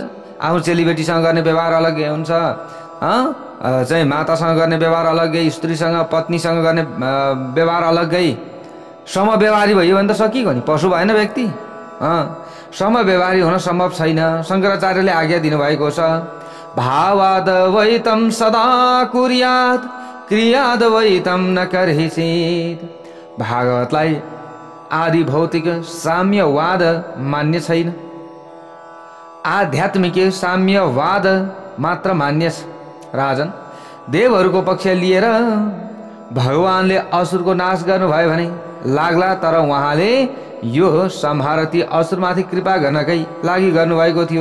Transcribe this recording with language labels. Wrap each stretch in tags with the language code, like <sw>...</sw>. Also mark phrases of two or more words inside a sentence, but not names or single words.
<ne>आफ्नो चेलीबेटीसँग गर्ने व्यवहार अलग्गै हुन्छ, चाहिँ मातासँग गर्ने व्यवहार अलग्गै, स्त्रीसँग पत्नीसँग गर्ने व्यवहार अलग्गै। समव्यवहारी भयो भने त सकियो नि, पशु भएन व्यक्ति। समव्यवहारी हुन सम्भव छैन। शङ्कराचार्यले आज्ञा दिनुभएको छ,</ne> <sa>भावाद वैतम सदा कुर्यात् क्रियाद वैतम न कर्हिचित्।</sa> <ne>भागवतलाई आदि भौतिक साम्यवाद मान्य छैन, आध्यात्मिक साम्यवाद मात्र मान्य छ। राजन, देवहरूको पक्ष लिएर भगवानले असुरको नाश गर्नुभयो भने लाग्ला, तर उहाँले यो सम्हारती असुरमाथि कृपा गर्नकै लागि गर्नुभएको थियो।</ne>